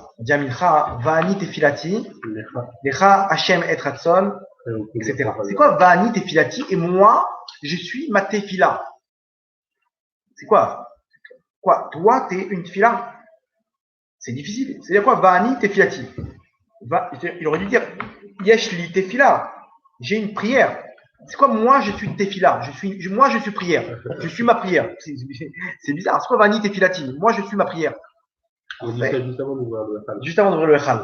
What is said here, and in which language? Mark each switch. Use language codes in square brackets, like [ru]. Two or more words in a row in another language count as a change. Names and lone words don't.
[he] דימינחה, ואני תפילתי, לך השם עת רצון, etc. [fr] C'est quoi [he] ואני תפילתי? [fr] Et moi, je suis ma tefila. C'est quoi? Quoi? Toi, t'es une tefila? C'est difficile. C'est-à-dire quoi? [he] ואני תפילתי. [fr] Il aurait dû dire [he] יש לי תפילה. [fr] J'ai une prière. C'est quoi? Moi, je suis tefila. Moi, je suis prière. Je suis ma prière. C'est bizarre. C'est quoi [he] ואני תפילתי? [fr] Moi, je suis ma prière. On dit ça juste avant d'ouvrir le Echal. Juste avant d'ouvrir le Echal.